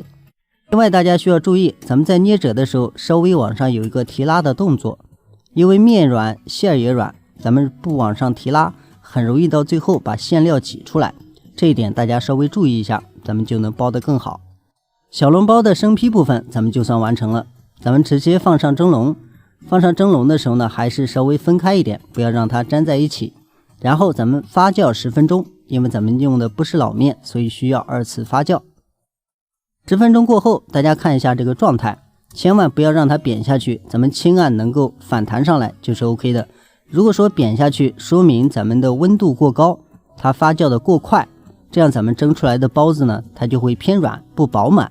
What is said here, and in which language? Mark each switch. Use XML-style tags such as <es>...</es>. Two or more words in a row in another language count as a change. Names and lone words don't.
<zh>另外大家需要注意，咱們在捏褶的時候稍微往上有一個提拉的動作，因為面軟餡也軟，咱們不往上提拉，很容易到最後把餡料擠出來，這一點大家稍微注意一下，咱們就能包得更好。小籠包的生坯部分咱們就算完成了，咱們直接放上蒸籠。放上蒸籠的時候呢，還是稍微分開一點，不要讓它粘在一起。然後咱們發酵10分鐘，因為咱們用的不是老面，所以需要2 次發酵。10分鐘過後，大家看一下這個狀態，千萬不要讓它扁下去，咱們輕按能夠反彈上來就是 OK 的。如果說扁下去，說明咱們的溫度過高，它發酵的過快，這樣咱們蒸出來的包子呢，它就會偏軟不飽滿。</zh>